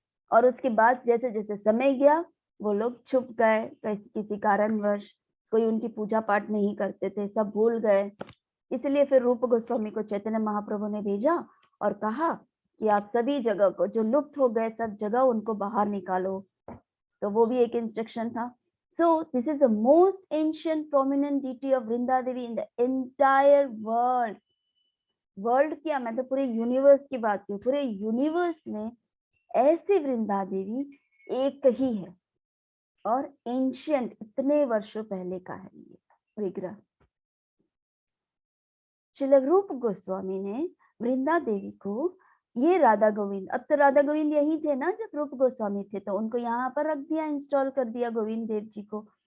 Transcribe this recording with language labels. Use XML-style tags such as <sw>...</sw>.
<hi>और उसके बाद जैसे जैसे समय गया वो लोग छुप गए, किसी कारणवश कोई उनकी पूजा पाठ नहीं करते थे, सब भूल गए। इसलिए फिर रूप गोस्वामी को चैतन्य महाप्रभु ने भेजा और कहा कि आप सभी जगह को जो लुप्त हो गए, सब जगह उनको बाहर निकालो। तो वो भी एक इंस्ट्रक्शन था।</hi> <en>So this is the most ancient prominent deity of Vrinda Devi in the entire world.</en> <hi>World क्या, मैं तो पूरे यूनिवर्स की बात की, पूरे यूनिवर्स में ऐसी वृंदा देवी एक ही है, और एंशियंट इतने वर्षों पहले का है ये विग्रह। श्रील रूप गोस्वामी ने वृंदा देवी को, ये राधा गोविंद, अब तो राधा गोविंद यही थे ना जब रूप गोस्वामी थे, तो उनको यहाँ पर रख दिया, इंस्टॉल कर दिया गोविंद देव जी को।</hi>